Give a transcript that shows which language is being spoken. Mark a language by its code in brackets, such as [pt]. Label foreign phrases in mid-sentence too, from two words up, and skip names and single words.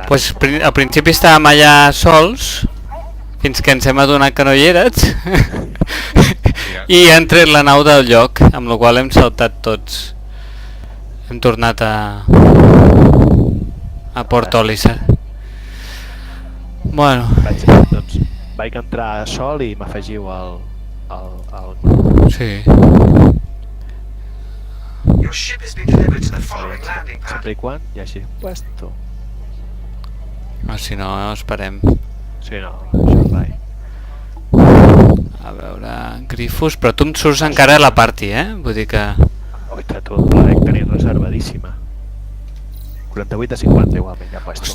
[ca] Pues al principi estàvem allà sols, fins que ens hem adonat que no hi eres, i hem tret la nau del lloc, amb la qual hem saltat tots. Hem tornat a Port Olisar. Bueno, Doncs vaig entrar sol i m'afegiu al sí. [en] Your ship has been delivered to the following landing pad. [ca] sempre i quan hi hagi puesto. O si no, esperem. Sí, no, això és rai. A veure, Grifos, però tu em surts encara a la party, eh? Vull dir que... Ui, que tu la dec tenir reservadíssima. 48 a 50 igualment ja puesto.